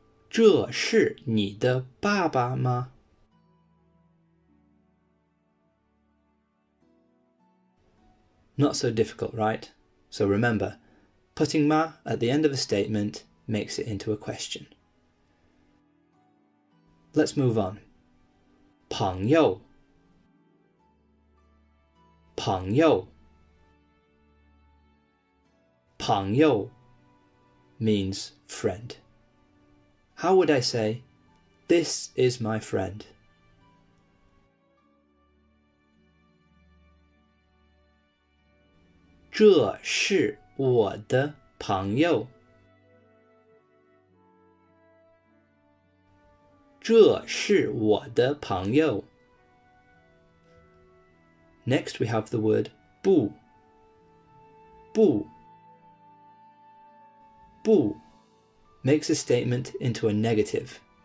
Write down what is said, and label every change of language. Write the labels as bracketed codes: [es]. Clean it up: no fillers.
[zh] 这是你的爸爸吗？ [en] Not so difficult, right? So remember, putting ma at the end of a statement makes it into a question. Let's move on. 朋友朋友朋友 means friend. How would I say, this is my friend? [zh] "这是我的朋友 [en] 这是我的朋友 Next we have the word 不不不 makes a statement into a negative.